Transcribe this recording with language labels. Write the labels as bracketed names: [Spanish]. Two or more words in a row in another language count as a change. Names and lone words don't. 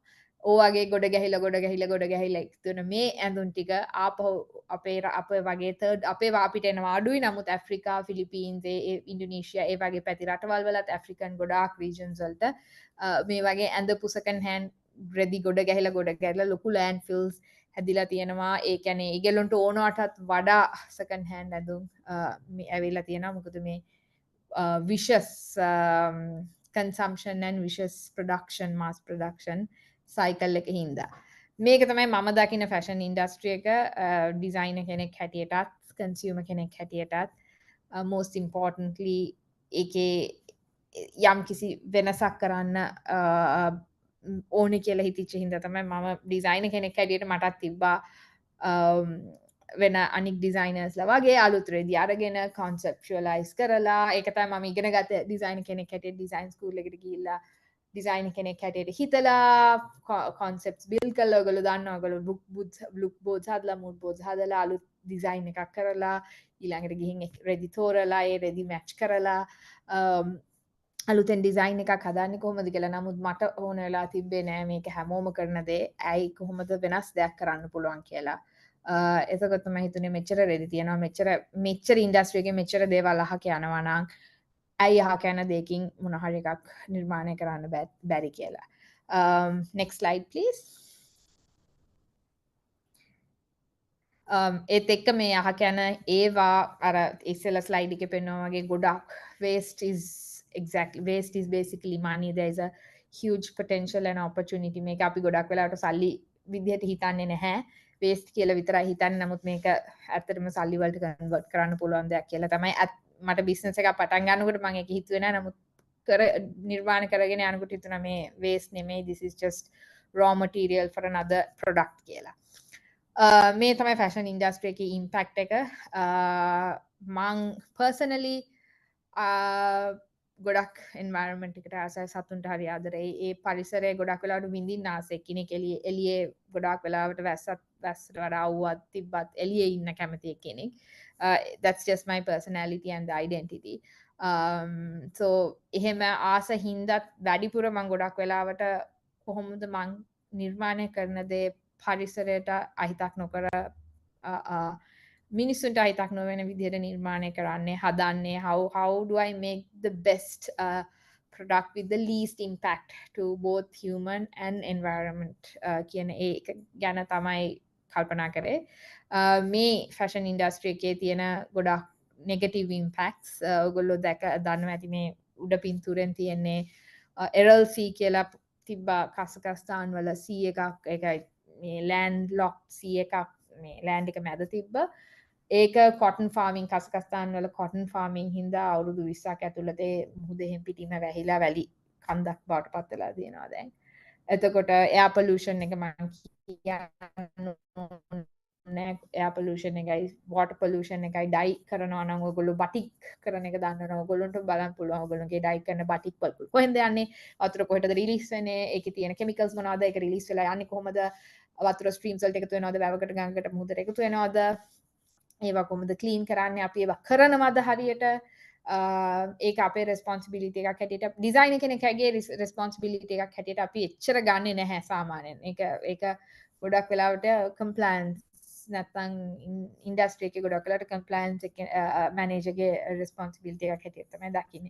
[Sinhala] ඕවගේ ගොඩ ගැහිලා එකතු වෙන මේ ඇඳුම් ටික ආපහු අපේ වගේ තර්ඩ් අපේ අපිට එනවා අඩුයි නමුත් ඇෆ්‍රිකා ෆිලිපීන්ස් ඉන්ඩෝනීසියා ඒ වගේ පැති රටවල් වලත් ඇෆ්‍රිකන් ගොඩාක් රීජන්ස් වලට මේ වගේ ඇඳපු [English] second hand [Sinhala] රෙදි ගොඩ ගැහිලා ලොකු [English] land fills [Sinhala] හැදිලා තියෙනවා ඒ කියන්නේ ඒගොල්ලන්ට ඕනවටත් වඩා [English] second hand [Sinhala] ඇඳුම් මේ ඇවිල්ලා තියෙනවා මොකද මේ [English] vicious consumption and vicious production mass production cycle [Sinhala] එක හින්දා මේක තමයි මම දකින [English] fashion industry [Sinhala] එක designer කෙනෙක් හැටියටත් consumer කෙනෙක් හැටියටත් [English] most importantly [Sinhala] ඒකේ යම් කිසි වෙනසක් කරන්න ඕනේ කියලා හිතිච්ච හින්දා තමයි මම ඩිසයිනර් කෙනෙක් හැටියට මටත් තිබ්බා වෙන අනික් ඩිසයිනර්ස්ලා වගේ අලුත් රෙදි අරගෙන conceptualize කරලා ඒක තමයි මම ඉගෙන ගත්තේ ඩිසයිනර් කෙනෙක් හැටියට [English] design school [Sinhala] එකට ගිහිල්ලා ඩිසයිනර් කෙනෙක් හැටියට හිතලා [English] concepts build [Sinhala] කරලා ඔයගොල්ලෝ දන්නවා ඔයගොල්ලෝ [English] look boards [Sinhala] හදලා [English] mood boards [Sinhala] හදලා අලුත් ඩිසයින් එකක් කරලා ඊළඟට ගිහින් රෙදි තෝරලා ඒ රෙදි මැච් කරලා අලුතෙන් ඩිසයින් එකක් හදන්නේ කොහොමද කියලා නමුත් මට ඕන වෙලා තිබ්බේ නෑ මේක හැමෝම කරන දේ ඇයි කොහොමද වෙනස් දෙයක් කරන්න පුළුවන් කියලා එතකොට තමයි හිතුනේ මෙච්චර රෙදි තියෙනවා මෙච්චර ඉන්ඩස්ට්‍රි එකේ මෙච්චර දේවල් අහක යනවා නම් ඇයි අහක යන දෙකින් මොන හරි එකක් නිර්මාණය කරන්න බැරි කියලා [English] next slide please [Sinhala] ඒත් එක්ක මේ අහක යන ඒවා අර ඉස්සෙල්ලා ස්ලයිඩ් එකේ පෙන්වනා වගේ ගොඩක් [English] waste is basically money there is a huge potential and opportunity [Sinhala] මේක අපි ගොඩක් වෙලාවට සල්ලි විදිහට හිතන්නේ නැහැ waste කියලා විතරයි හිතන්නේ නමුත් මේක ඇත්තටම සල්ලි වලට කන්වර්ට් කරන්න පුළුවන් දෙයක් කියලා තමයි මට බිස්නස් එකක් පටන් ගන්නකොට මම ඒක හිතුවේ නෑ නමුත් නිර්මාණ කරගෙන යනකොට හිතුණා මේ waste නෙමෙයි [English] this is just raw material for another product [Sinhala] කියලා මේ තමයි [English] fashion industry [Sinhala] එකේ impact එක මං personally ගොඩක් environment එකට ආසයි සතුන්ට හරි ආදරේ ඒ පරිසරය ගොඩක් වෙලාවට විඳින්න ආසයි කෙනෙක් එළියේ ගොඩක් වෙලාවට වැස්සට වඩා අවුවත් තිබ්බත් එළියේ ඉන්න කැමති කෙනෙක් [English] that's just my personality and the identity [Sinhala] so එහෙම ආස හින්දා වැඩිපුර මම ගොඩක් වෙලාවට කොහොමද මං නිර්මාණය කරන දේ පරිසරයට අහිතක් නොකර මිනිස්සුන්ට අහිතක් නොවන විදිහට නිර්මාණය කරන්නේ හදන්නේ how [English] do I make the best product with the least impact to both human and environment [Sinhala] කියන ඒක ගැන තමයි කල්පනා කරේ මේ [English] fashion industry [Sinhala] එකේ තියෙන ගොඩක් [English] negative impacts [Sinhala] ඔයගොල්ලෝ දන්නවා ඇති මේ උඩ පින්තූරෙන් තියෙන්නේ LLC කියලා තිබ්බා කසකස්ථාන් වල C එකක් ඒකයි මේ [English] land lock [Sinhala] C එකක් මේ ලෑන්ඩ් එක මැද තිබ්බ ඒක [English] cotton farming [Sinhala] කසකස්ථාන් වල [English] cotton farming [Sinhala] හින්දා අවුරුදු 20ක් ඇතුළත මුහුදෙන් පිටින්ම වැහිලා වැලි කන්දක් බවට පත් වෙලා තියෙනවා දැන්. එතකොට [English] air pollution [Sinhala] එක මම කියන්නේ [English] air pollution [Sinhala] එකයි [English] water pollution [Sinhala] එකයි ඩයි කරනවා නම් ඔයගොල්ලෝ බටික් කරන එක දන්නවා ඔයගොල්ලන්ට බලන්න පුළුවන් ඔයගොල්ලෝගේ ඩයි කරන බටික් වල කොහෙන්ද යන්නේ වතුර කොහෙටද රිලීස් වෙන්නේ ඒකේ තියෙන කෙමිකල්ස් මොනවද ඒක රිලීස් වෙලා යන්නේ කොහොමද වතුර ස්ට්‍රීම්ස් වලට එකතු වෙනවද වැවකට ගඟකට මුහුදට එකතු වෙනවද ඒවා කොහොමද ක්ලීන් කරන්නේ අපි ඒවා කරනවද හරියට ඒක අපේ රෙස්පොන්සිබිලිටි එකක් හැටියට ඩිසයිනර් කෙනෙක්ගේ රෙස්පොන්සිබිලිටි එකක් හැටියට අපි එච්චර ගන්නෙ නැහැ සාමාන්‍යයෙන් ඒක ගොඩක් වෙලාවට කම්ප්ලයන්ස් නැත්නම් ඉන්ඩස්ට්‍රි එකේ ගොඩක් වෙලාවට කම්ප්ලයන්ස් එක මැනේජර්ගේ රෙස්පොන්සිබිලිටි එකක් හැටියට තමයි දකින්නේ.